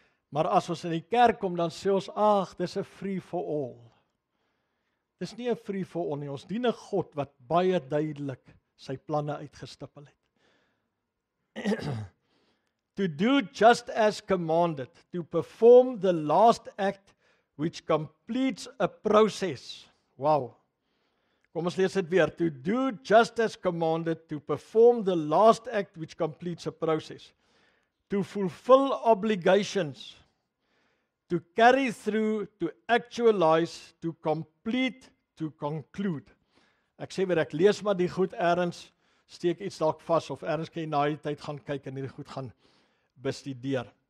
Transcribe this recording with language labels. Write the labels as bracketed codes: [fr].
[af] Maar as ons in die kerk kom, dan sê ons, ag, dis 'n [en] free for all. [af] Dis nie 'n [en] free for all [af] nie, ons dien 'n God wat baie duidelik sy planne uitgestippel het. [en] To do just as commanded, to perform the last act which completes a process. Wow. [af] Kom ons lees dit weer. [en] To do just as commanded, to perform the last act which completes a process. To fulfill obligations, to carry through, to actualize, to complete, to conclude. [af] Ek sê weer, ek lees maar die goed eers, steek iets dalk vas, of eers kan jy na die tyd gaan kyk en hierdie goed gaan bestudeer.